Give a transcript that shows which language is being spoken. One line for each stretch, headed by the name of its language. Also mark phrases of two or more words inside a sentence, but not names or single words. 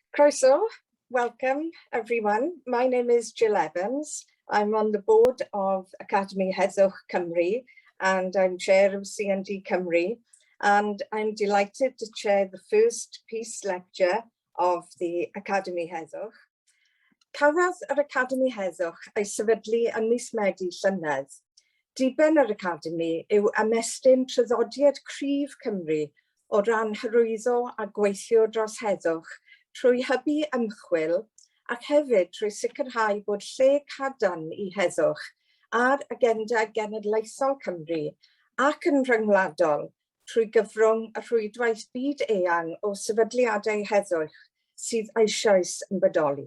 Welsh: Croeso,
English: welcome everyone. My name is Jill Evans. I'm on the board of Academy Heddwch Cymru and I'm chair of CND Cymru, and I'm delighted to chair the first peace lecture of the Academy Heddwch.
Welsh: Cafodd yr Academy Heddwch ei sefydlu yn mis Medi llynedd. Diben yr Academy yw ymestyn traddodiad cryf Cymru o ran hyrwyddo a gweithio dros heddwch trwy hybu ymchwil ac hefyd trwy sicrhau bod lle cadarn i heddwch a'r agenda genedlaethol Cymru ac yn rhyngwladol trwy gyfrwng y rhwydwaith byd eang o sefydliadau heddwch sydd eisoes yn bodoli.